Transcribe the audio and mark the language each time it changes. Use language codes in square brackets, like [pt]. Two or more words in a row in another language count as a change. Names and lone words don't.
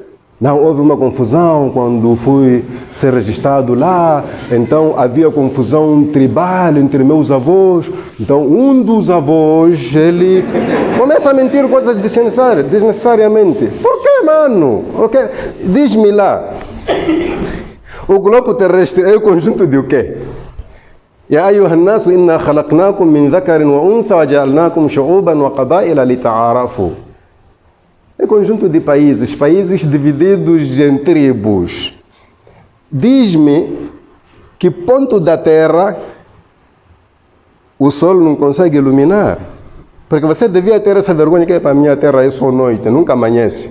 [pt] Não, houve uma confusão quando fui ser registrado lá, então havia confusão tribal entre meus avós, então um dos avós, ele começa a mentir coisas desnecessariamente. Por que, mano? Okay. Diz-me lá, o globo terrestre é o conjunto de o quê? [ar] يا أيها الناس إنا خلقناكم من ذكر وأنثى وجعلناكم شعوبا وقبائل لتعارفوا. [pt] É conjunto de países, países divididos em tribos. Diz-me que ponto da Terra o Sol não consegue iluminar. Porque você devia ter essa vergonha que para a minha Terra é só noite, nunca amanhece.